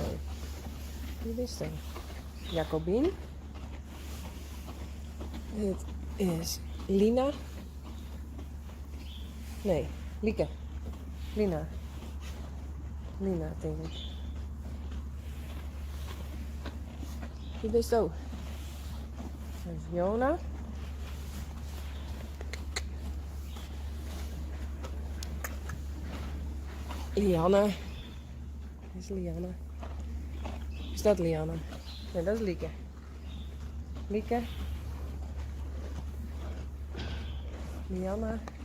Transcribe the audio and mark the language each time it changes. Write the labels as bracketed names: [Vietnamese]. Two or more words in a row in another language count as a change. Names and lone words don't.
[German] Wie bist du? [Dutch] Jacobien, dit is Lina, nee, Lieke, Lina, denk ik. [German] Wie bist du? [Dutch] Dat is Jona. Lianne. Dat is Lianne. Is dat Lianne? Nee, dat is Lieke. Lieke. Lianne.